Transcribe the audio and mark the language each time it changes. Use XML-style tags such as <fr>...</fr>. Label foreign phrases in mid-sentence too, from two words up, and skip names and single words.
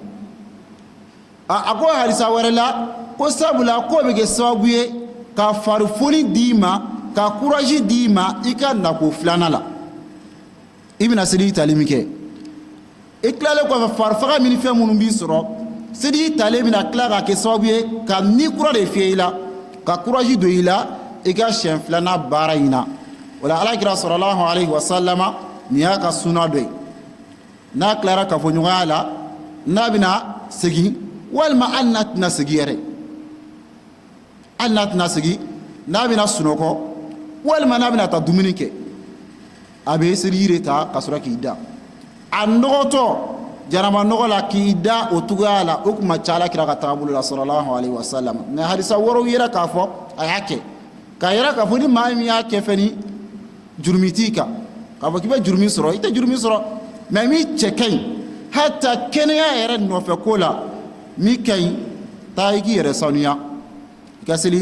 <bm>a ko halisa wɛrɛ la ko sabula k'o bɛ kɛ sababu ye ka farifoni d'i ma ka courage d'i ma i ka nako filanan la i bɛna seliji tali min kɛ i tilalen kɔfɛ farifaga min ni fɛn minnu b'i sɔrɔ seliji talen bɛna tila ka kɛ sababu ye ka ni kura de fiyɛ i la ka courage don i la i ka siɲɛ filanan baara in na o la alakira</bm> <ar>صلى الله عليه وسلم</ar> <bm>nin y'a ka suna dɔ ye n'a tilara kafoɲɔgɔnya la n'a bɛna segin walima hali n'a tɛna segin yɛrɛ hali n'a tɛna segin n'a bɛna sunɔgɔ walima n'a bɛna taa dumuni kɛ a bɛ seliji de ta ka sɔrɔ k'i da a nɔgɔtɔ janaba nɔgɔ la k'i da o cogoya la o kuma ca alakira ka taabolo la</bm> <ar>صلى الله عليه وسلم</ar> <bm>mais hadisa wɛrɛw yera k'a fɔ a y'a kɛ k'a yira k'a fɔ ni maa min y'a kɛ fɛnɛ jurumi t'i kan k'a fɔ k'i bɛ jurumi sɔrɔ i tɛ jurumi sɔrɔ mais min cɛ ka ɲi hata kɛnɛya yɛrɛ nɔfɛ ko la min ka ɲi taa i k'i yɛrɛ sanuya i ka seliji</bm>